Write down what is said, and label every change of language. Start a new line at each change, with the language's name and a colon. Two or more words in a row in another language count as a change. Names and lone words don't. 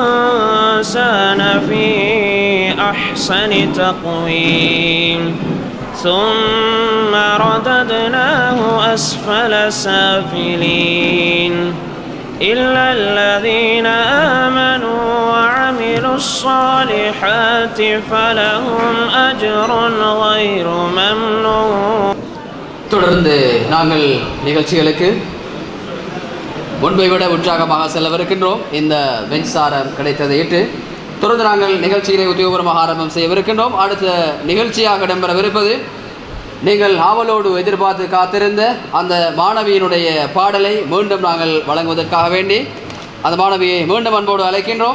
Arabic: الإنسان في أحسن تقويم ثم رددناه أسفل سافلين إلا الذين آمنوا وعملوا الصالحات فلهم أجر غير ممنون.
Tamil: தொடர்ந்து நாங்கள் நிகழ்ச்சிகளுக்கு முன்பை விட உற்சாகமாக செல்லவிருக்கின்றோம். இந்த மின்சாரம் கிடைத்ததையிட்டு தொடர்ந்து நாங்கள் நிகழ்ச்சிகளை உத்தியோகபூர்வமாக ஆரம்பம் செய்யவிருக்கின்றோம். அடுத்த நிகழ்ச்சியாக இடம்பெறவிருப்பது நீங்கள் ஆவலோடு எதிர்பார்த்து காத்திருந்த அந்த மாணவியினுடைய பாடலை மீண்டும் நாங்கள் வழங்குவதற்காக வேண்டி அந்த மாணவியை மீண்டும் அன்போடு அழைக்கின்றோம்.